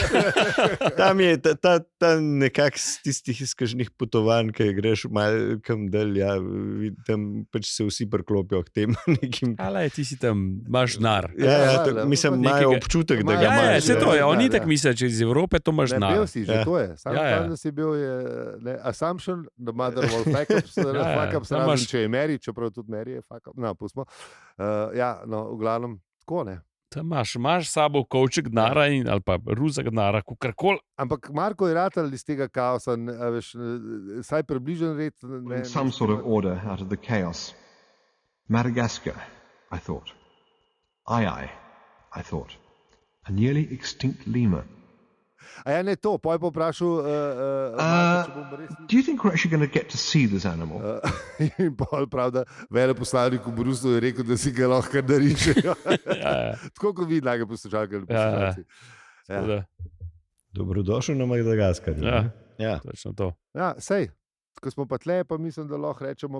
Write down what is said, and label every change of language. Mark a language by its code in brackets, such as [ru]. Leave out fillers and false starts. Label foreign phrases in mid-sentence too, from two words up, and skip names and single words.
[sl] Tam je ta nekak z tistih izkažnih potovanj, ki greš malo kam dalj, ja, tam pač se vsi priklopijo k tem nekim. Ale, ti si tam, imaš denar. Ja, mislim, imajo občutek, da ga imaš. Ja, se to je, oni tak mislijo, če iz Evrope to imaš denar. Bil si že, to je. Sam tam, da si bil je [en] assumption, the mother of all fuck-ups, [sl] razen če je Mary, čeprav tudi Mary je fuck-up. No, pustimo. Ja, no, v glavnem, tako ne. Tam imaš sabo kovček denara ali pa ruzak denara, kakorkoli. Ampak Marko je ratal iz tega kaosa, veš, saj približen red. [en] Some sort of order out of the chaos. Madagascar, I thought. I thought. A nearly extinct lemur. [sl] A ja, ne to, pa je poprašal... [en] Do you think we're actually going to get to see this animal? [sl] In pol prav, da veleposlanik v Bruslu je rekel, da si ga lahko narišejo. Tako kot vi, nage poslušalke. Dobrodošel na Madagaskarju. Ja, točno to. Ja, sej. Ko smo pa tle, pa mislim, da lahko rečemo...